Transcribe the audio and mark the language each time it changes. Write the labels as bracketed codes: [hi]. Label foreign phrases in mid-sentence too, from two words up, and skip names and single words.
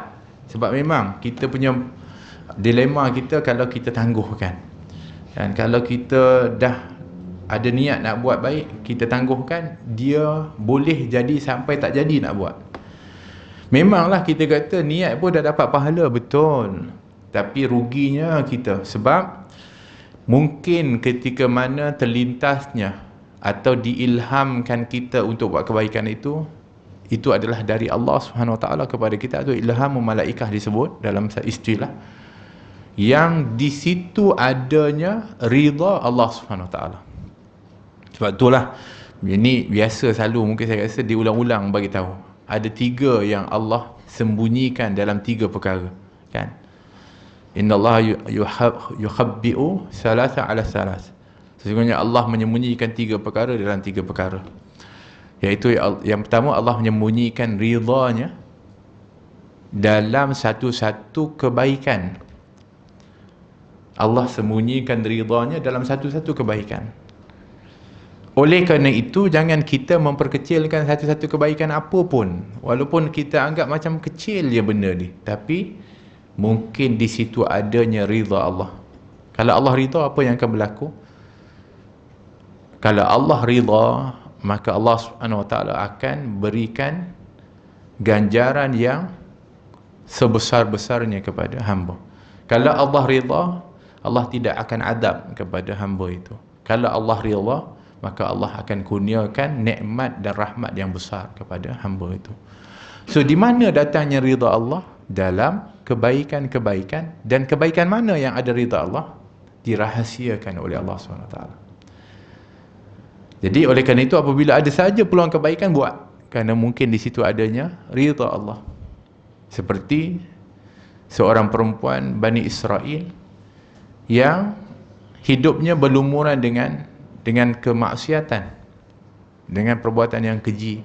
[ms] Sebab memang kita punya dilema kita, kalau kita tangguhkan, dan kalau kita dah ada niat nak buat baik, kita tangguhkan, dia boleh jadi sampai tak jadi nak buat. Memanglah kita kata niat pun dah dapat pahala, betul, tapi ruginya kita, sebab mungkin ketika mana terlintasnya atau diilhamkan kita untuk buat kebaikan itu adalah dari Allah SWT kepada kita. Itu ilham malaikah disebut dalam istilah, yang di situ adanya ridha Allah SWT. Sebab itulah Ini biasa selalu, mungkin saya rasa diulang-ulang bagi tahu. Ada 3 yang Allah sembunyikan dalam 3 perkara, kan? [ar] إن الله يخبئ ثلاثة على ثلاث. [ms] Sesungguhnya Allah menyembunyikan 3 perkara dalam 3 perkara. Iaitu yang pertama, Allah menyembunyikan ridhanya dalam satu-satu kebaikan. Allah sembunyikan ridhanya dalam satu-satu kebaikan. Oleh kerana itu, jangan kita memperkecilkan satu-satu kebaikan apa pun. Walaupun kita anggap macam kecil je benda ni, tapi mungkin di situ adanya ridha Allah. Kalau Allah ridha, apa yang akan berlaku? Kalau Allah ridha, maka Allah SWT akan berikan ganjaran yang sebesar-besarnya kepada hamba. Kalau Allah ridha, Allah tidak akan adab kepada hamba itu. Kalau Allah ridha, maka Allah akan kurniakan nikmat dan rahmat yang besar kepada hamba itu. So, di mana datangnya ridha Allah? Dalam kebaikan-kebaikan. Dan kebaikan mana yang ada ridha Allah? Dirahasiakan oleh Allah SWT. Jadi oleh kerana itu, apabila ada saja peluang kebaikan, buat. Kerana mungkin di situ adanya ridha Allah. Seperti seorang perempuan Bani Israel yang hidupnya berlumuran dengan kemaksiatan, dengan perbuatan yang keji.